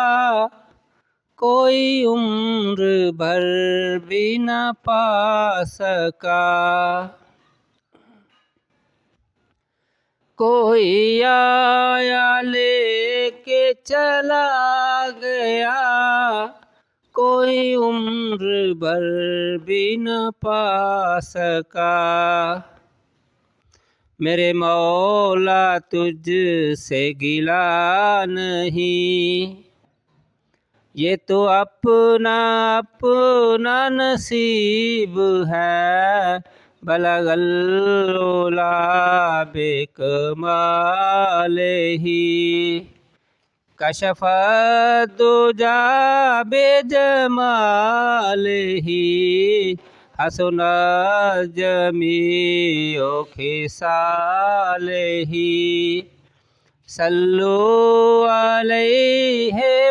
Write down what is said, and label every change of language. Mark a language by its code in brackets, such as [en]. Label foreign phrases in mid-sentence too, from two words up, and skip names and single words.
[hi] कोई उम्र भर भी न पा सका कोई आया लेके चला गया कोई उम्र भर भी न पा सका मेरे मौला तुझ से गिला नहीं ये तो अपना अपना नसीब है [ar] بلغ العلى بكماله كشف الدجى بجماله حسنت جميع خصاله صلوا عليه